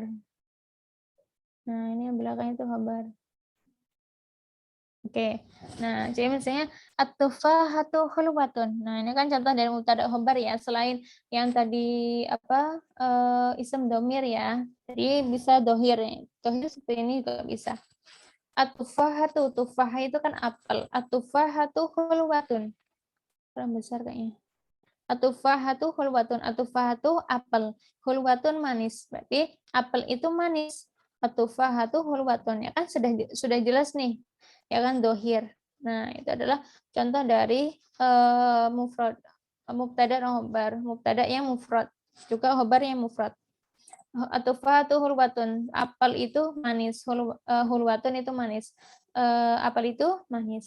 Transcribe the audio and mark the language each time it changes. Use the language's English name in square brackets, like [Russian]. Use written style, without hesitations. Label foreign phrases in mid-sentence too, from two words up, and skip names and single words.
[Indonesian] Nah, ini yang belakang itu khobar. Oke. Nah, jadi misalnya [Arabic] التفاحة حلوة. [Indonesian] Nah, ini kan contoh dari [Arabic] مبتدأ خبر [Indonesian] ya, selain yang tadi apa [Arabic] اسم ضمير [Indonesian] ya. Jadi bisa dohir. Dohir seperti ini juga bisa. At-tufahatu, tufah itu kan apel. [Arabic] التفاحة حلوة. [Indonesian] Kurang besar kayaknya. [Arabic] التفاحة حلوة. [Indonesian] Atufahatu apel. Hulwatun manis. Berarti apel itu manis. [Arabic] التفاحة حلوة. [Indonesian] Ya kan sudah jelas nih. Ya kan dohir. Nah, itu adalah contoh dari mufrad. Mubtada dan khobar. Mubtada yang mufrad. Juga khobar yang mufrad. [Arabic] التفاحة حلوة. [Indonesian] Apel itu manis. Hulwatun itu manis. Apel itu manis.